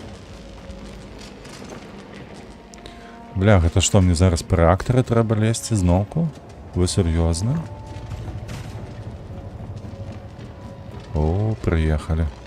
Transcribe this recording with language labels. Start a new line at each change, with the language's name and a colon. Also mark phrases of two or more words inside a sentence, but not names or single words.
Belarusian: Бля, гэта што, мне зараз па рэактары трэба лезці зноўку?
Russian: Вы серьезно? О, приехали.